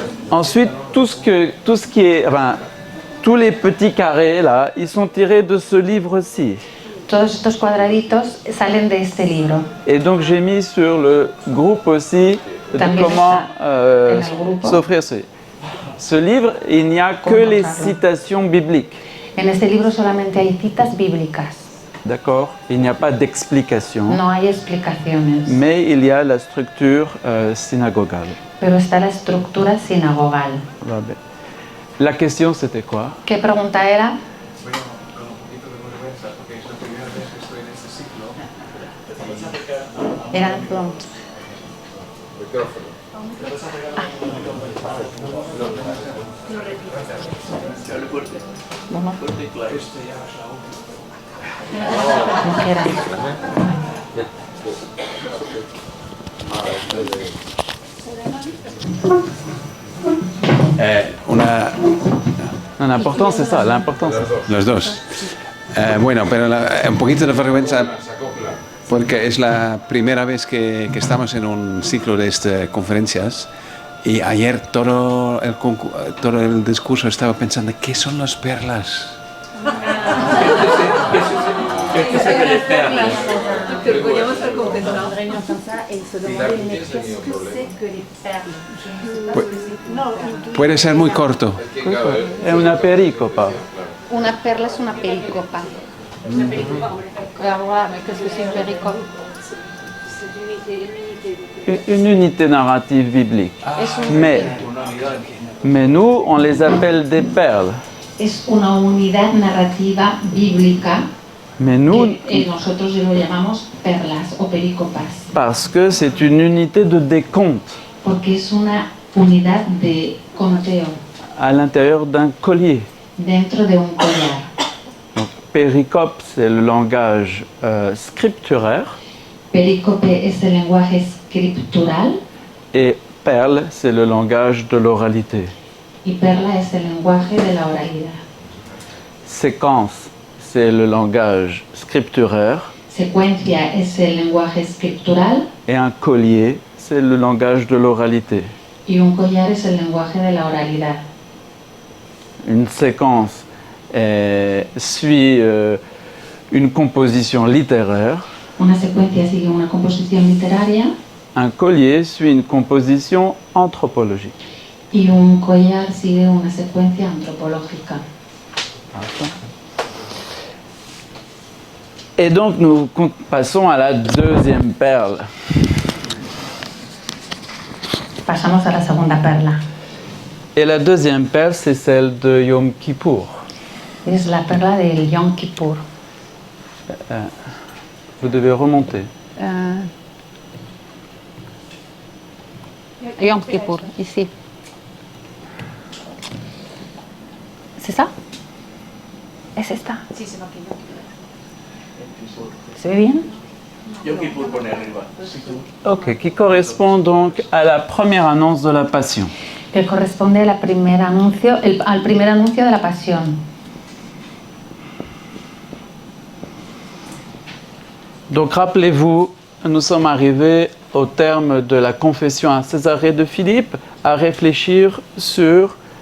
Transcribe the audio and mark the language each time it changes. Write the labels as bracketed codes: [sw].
[fr] Ensuite, tout ce qui est, enfin, tous les petits carrés là, ils sont tirés de ce livre-ci. [es] Todos estos cuadraditos salen de este libro. [fr] Et donc j'ai mis sur le groupe aussi comment s'offrir ce livre. Il n'y a que les citations bibliques. [es] En este libro solamente hay citas bíblicas. [fr] D'accord. Il n'y a pas d'explication. [es] No hay explicaciones. [fr] Mais il y a la structure synagogale. [es] Pero está la estructura sinagogal. [fr] La question c'était quoi? [es] ¿Qué pregunta era? Era de pronto. Bueno. [fr] L'important c'est ça, l'important c'est [es] Los dos. Bueno, pero un poquito de vergüenza porque es la primera vez que estamos en un ciclo de estas conferencias y ayer todo el discurso estaba pensando ¿qué son las perlas? ¿Qué son las perlas? Podríamos haber compensado. Puede ser muy corto. Es una pericopa. Una perla es una pericopa. [fr] Qu'est-ce que c'est une péricope? Une unité narrative biblique. Mais nous, on les appelle des perles. [es] Es una unidad narrativa bíblica. [fr] Mais nous, [es] nosotros lo llamamos perlas o pericopas. [fr] Parce que c'est une unité de décompte. [es] Porque es una unidad de conteo. [fr] À l'intérieur d'un collier. [es] Dentro de un collar. [fr] Donc, péricope, c'est le langage scripturaire. [es] Pericope es el lenguaje escritural. [fr] Et perle, c'est le langage de l'oralité. [es] Y perla es el lenguaje de la oralidad. [fr] Séquence, c'est le langage scripturaire. [es] Secuencia es el lenguaje escritural. [fr] Et un collier, c'est le langage de l'oralité. [es] Y un collar es el lenguaje de la oralidad. [fr] Une séquence suit une composition littéraire. [es] Una secuencia sigue una composición literaria. [fr] Un collier suit une composition anthropologique. [es] Y un collar sigue una secuencia antropológica. [fr] Et donc nous passons à la deuxième perle. [es] Pasamos a la segunda perla. [fr] Et la deuxième perle, c'est celle de Yom Kippour. [es] Es la perla del Yom Kippur. [fr] Vous devez remonter. Yom Kippur, ici. C'est ça? [es] ¿Es esta? Sí, se va a ¿Se ve bien? Yom Kippur pone arriba. [fr] Ok, qui correspond donc à la première annonce de la Passion. [es] Que corresponde al primer anuncio de la Pasión. [fr] Donc rappelez-vous, nous sommes arrivés au terme de la confession à Césarée de Philippe à réfléchir sur